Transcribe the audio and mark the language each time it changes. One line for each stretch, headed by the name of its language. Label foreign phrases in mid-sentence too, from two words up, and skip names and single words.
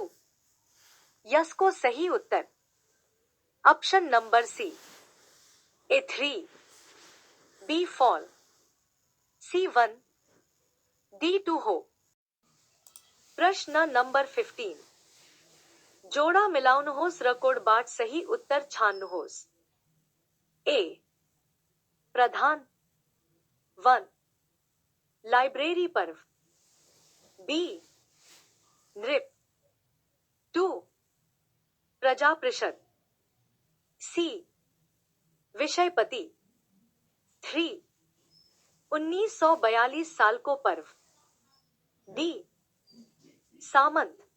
Nepali: यसको सही उत्तर
English: option number
Nepali: सी ए 3 बी फॉल, सी 1 डी 2 हो। प्रश्न नंबर 15 जोड़ा मिलाउनुहोस् र कोडबाट सही उत्तर छान्नुहोस्। ए प्रधान 1 लाइब्रेरी पर्व, बी नृप 2 प्रजा परिषद, सी विषयपति 3 1942 साल को पर्व, डी सामंत।